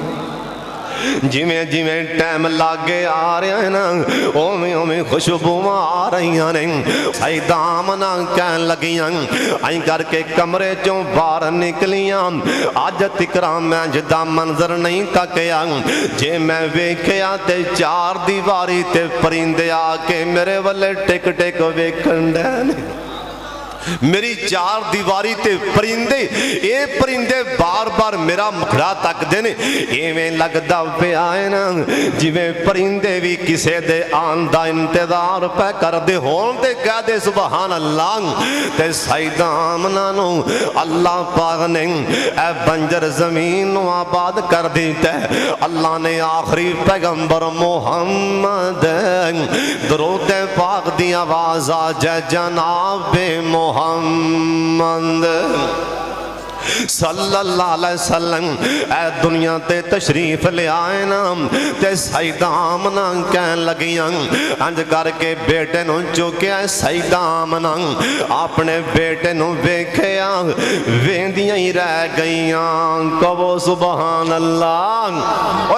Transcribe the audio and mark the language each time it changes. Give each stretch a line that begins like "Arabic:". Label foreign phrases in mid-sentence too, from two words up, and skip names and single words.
Punjabi: جیویں جیویں ٹائم لاگے آ رہے ہیں نا اویں خوشبوواں آ رہی ہیں سیدہ آمنہ کہن لگیاں آئیں کر کے کمرے چوں باہر نکلیاں آج تکرا میں جدا منظر نہیں تکیا جے میں ویکھیا تے چار دیواری تے پرندے آ کے میرے والے ٹک ٹک ویکھن دے میری چار دیواری تے پرندے، یہ پرندے بار بار میرا مکھڑا تکدے نے، ایویں لگدا پیا ہے نا جیویں پرندے بھی کسے دے آن دا انتظار پے کردے ہون تے کہہ دے
Arabic: سبحان اللہ.
Punjabi: تے سیدہ آمنہ نوں اللہ پاک نے اے بنجر زمین نوں آباد کر دتا. اللہ نے آخری پیغمبر محمد درود پاک دی آواز آ جئے جناب محمد
Arabic: صلی اللہ علیہ وسلم
Punjabi: اے دنیا تے تشریف لے آئے نا. تے سیدہ آمنہ کہن لگیاں انج کر کے بیٹے نوں چکیا. سیدہ آمنہ اپنے بیٹے نوں ویکھیا، ویندیاں ہی رہ گئیاں.
Arabic: کہو سبحان اللہ.